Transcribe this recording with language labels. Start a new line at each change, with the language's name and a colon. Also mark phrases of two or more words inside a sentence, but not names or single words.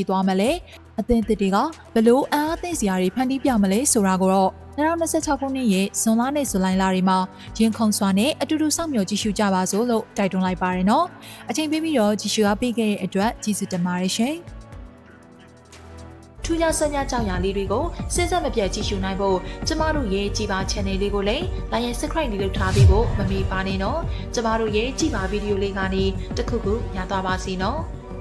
Burmese: သွားမလဲ။အသင်းသစ်တွေကဘလို့အားသိစရာတွေဖန်တီးပြမလဲဆိုတာကိုတော့2026ခုနှစ်ရဲ့ဇွန်လနဲ့ဇူလိုင်လတွေမှာရင်ခုန်စွာနဲ့အတူတူစောင့်မျှော်ကြည့်ရှုကြပါစို့လို့တိုက်တွန်းလိုက်ပါတယ်နော်။အချိန်ပေးပြီးတော့ကြည့်ရှုအားပေးခဲ့တဲ့အတွက်ကျေးဇူးတင်ပါတယ်ရှင်။ထူးခြားဆက်များကြောင်ရာလေးတွေကိုစဉ်ဆက်မပြတ်ကြည့်ရှုနိုင်ဖို့ကျမတို့ရဲ့ကြည်ပါ channel လေးကိုလည်း
English: like and subscribe
Burmese: လေးလုပ်ထားပေးဖို့မမေ့ပါနဲ့နော်။ကျမတို့ရဲ့ကြည်ပါဗီဒီယိုလေးကနေတစ်ခုခုညသွားပါစီနော်။